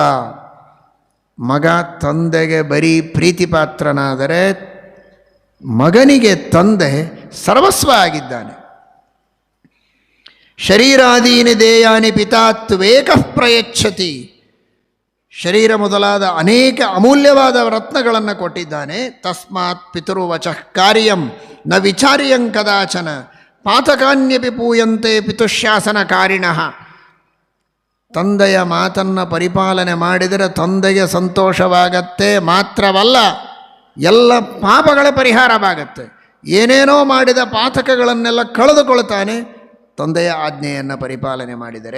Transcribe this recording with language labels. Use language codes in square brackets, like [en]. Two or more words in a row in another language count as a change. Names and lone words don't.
[kn] ಮಗ ತಂದೆಗೆ ಬರೀ ಪ್ರೀತಿಪಾತ್ರನಾದರೆ ಮಗನಿಗೆ ತಂದೆ ಸರ್ವಸ್ವ ಆಗಿದ್ದಾನೆ. [sa] ಶರೀರಾದೀನಿ ದೇಯಾನಿ ಪಿತಾತ್ವೇಕಃ ಪ್ರಯಚ್ಛತಿ. [kn] ಶರೀರ ಮೊದಲಾದ ಅನೇಕ ಅಮೂಲ್ಯವಾದ ರತ್ನಗಳನ್ನು ಕೊಟ್ಟಿದ್ದಾನೆ. [sa] ತಸ್ಮಾತ್ ಪಿತುರ್ವಚಃ ಕಾರ್ಯಂ ನ ವಿಚಾರ್ಯಂ ಕದಾಚನ ಪಾತಕಾನ್ಯಪಿ ಪೂಯಂತೆ ಪಿತುಶಾಸನಕಾರಿಣಃ. [kn] ತಂದೆಯ ಮಾತನ್ನು ಪರಿಪಾಲನೆ ಮಾಡಿದರೆ ತಂದೆಗೆ ಸಂತೋಷವಾಗತ್ತೆ, ಮಾತ್ರವಲ್ಲ ಎಲ್ಲ ಪಾಪಗಳ ಪರಿಹಾರವಾಗತ್ತೆ. ಏನೇನೋ ಮಾಡಿದ ಪಾತಕಗಳನ್ನೆಲ್ಲ ಕಳೆದುಕೊಳ್ತಾನೆ ತಂದೆಯ ಆಜ್ಞೆಯನ್ನು ಪರಿಪಾಲನೆ ಮಾಡಿದರೆ.